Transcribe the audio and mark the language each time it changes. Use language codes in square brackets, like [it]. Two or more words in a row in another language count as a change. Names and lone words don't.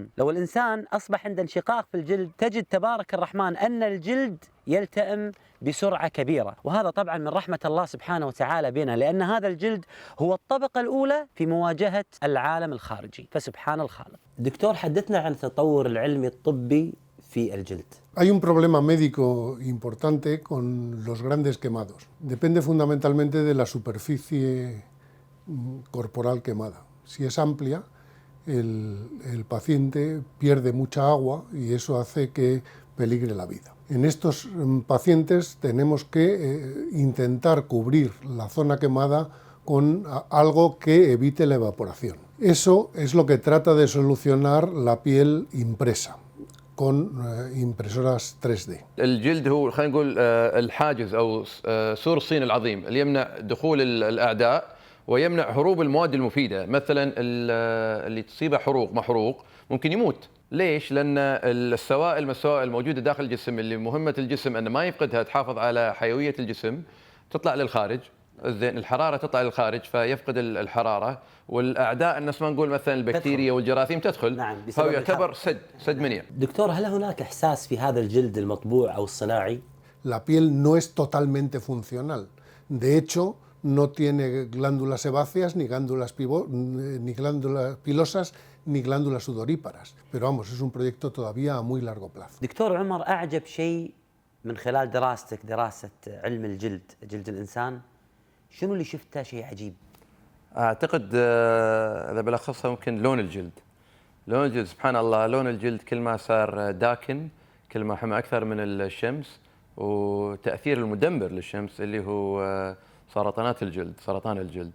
[ar] لو الإنسان أصبح عنده انشقاق في الجلد تجد تبارك الرحمن أن الجلد يلتئم بسرعة كبيرة، وهذا طبعا من رحمة الله سبحانه وتعالى بنا، لأن هذا الجلد هو الطبقة الأولى في مواجهة العالم الخارجي، فسبحان الخالق. دكتور، حدثنا عن التطور العلمي الطبي في الجلد. [es] Hay un problema médico importante con los grandes quemados. Depende fundamentalmente de la superficie corporal quemada. Si es amplia, el paciente pierde mucha agua y eso hace que peligre la vida. En estos pacientes tenemos que intentar cubrir la zona quemada con algo que evite la evaporación. Eso es lo que trata de solucionar la piel impresa. con impresoras 3D. [ar] الجلد هو خلينا نقول الحاجز او سور الصين العظيم اللي يمنع دخول الاعداء ويمنع هروب المواد المفيده، مثلا اللي تصيبه محروق ممكن يموت. ليش؟ لان السوائل الموجوده داخل الجسم اللي مهمه الجسم انه ما يفقدها، تحافظ على حيويه الجسم، تطلع للخارج. زين، الحراره تطلع للخارج فيفقد الحراره، والاعداء الناس ما نقول مثلا البكتيريا والجراثيم تدخل. نعم، فهو يعتبر سد منيع. دكتور، هل هناك احساس في هذا الجلد المطبوع او الصناعي؟ [es] La piel no es totalmente funcional. De hecho, no tiene glándulas sebáceas, ni glándulas pilosas, ni glándulas sudoríparas. Pero vamos, es un proyecto todavía a muy largo plazo. [ar] دكتور عمر، أعجب شيء من خلال دراستك، دراسة علم الجلد، جلد الإنسان، شنو اللي شفته شيء عجيب؟ اعتقد اذا بلخصها ممكن لون الجلد. لون الجلد سبحان الله، لون الجلد كل ما صار داكن كل ما حمى اكثر من الشمس، وتاثير المدمر للشمس اللي هو سرطانات الجلد، سرطان الجلد.